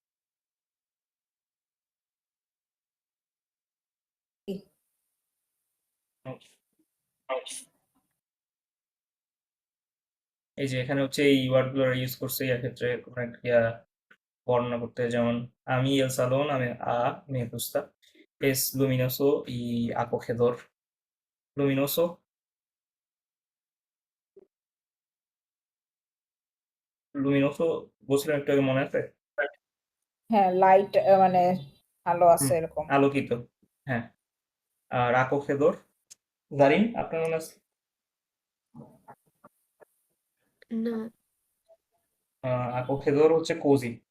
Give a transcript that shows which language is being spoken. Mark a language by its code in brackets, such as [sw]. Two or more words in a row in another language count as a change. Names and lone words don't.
[bn] এই যে এখানে হচ্ছে এই ওয়ার্ডগুলো ইউজ করছে ইয়ার ক্ষেত্রে কোনো একটা ইয়া বর্ণনা করতে, যেমন আমি [es] el salón, [bn] আমি [es] me gusta, es luminoso y acogedor, luminoso, luminoso [bn] বলছিলাম একটু আগে মনে আছে? হ্যাঁ, লাইট মানে আলো আছে হুম, এরকম। আলোকিত, হ্যাঁ। আর acogedor, জারিন আপনার মনে আছে? না, acogedor হচ্ছে কোজি।